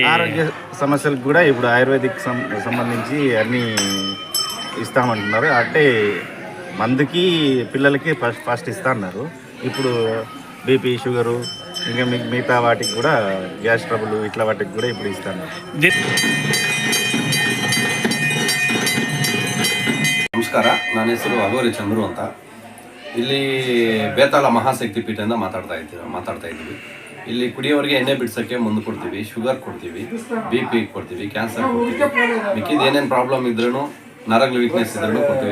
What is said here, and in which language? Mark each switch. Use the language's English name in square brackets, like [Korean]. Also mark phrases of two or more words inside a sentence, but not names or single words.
[Telugu] ఆరోగ్య సమస్యలకు కూడా ఇప్పుడు ఆయుర్వేదిక్ సంబంధించి అన్నీ ఇస్తామంటున్నారు. అంటే మందుకి పిల్లలకి ఫస్ట్ ఇస్తా అన్నారు. ఇప్పుడు బీపీ, షుగరు ఇంకా మిగతా వాటికి కూడా గ్యాస్ ట్రబుల్ ఇట్లా వాటికి కూడా ఇప్పుడు ఇస్తాను. [Kannada] ನಮಸ್ಕಾರ, ನನ್ನ ಹೆಸರು ಅಗೋರಿ ಚಂದ್ರು ಅಂತ. ಇಲ್ಲಿ ಬೇತಾಳ ಮಹಾಶಕ್ತಿ ಪೀಠದಿಂದ ಮಾತಾಡ್ತಾ ಇದ್ದೀವಿ. ಇಲ್ಲಿ ಕುಡಿಯೋರಿಗೆ ಎಣ್ಣೆ ಬಿಡ್ಸೋಕ್ಕೆ ಮುಂದೆ ಕೊಡ್ತೀವಿ, ಶುಗರ್ ಕೊಡ್ತೀವಿ, BP ಕೊಡ್ತೀವಿ, ಕ್ಯಾನ್ಸರ್ ಕೊಡ್ತೀವಿ, ಮಿಕ್ಕಿದ ಏನೇನು ಪ್ರಾಬ್ಲಮ್ ಇದ್ರೂ, ನರಗಳು ವೀಕ್ನೆಸ್ ಇದ್ರೂ ಕೊಡ್ತೀವಿ.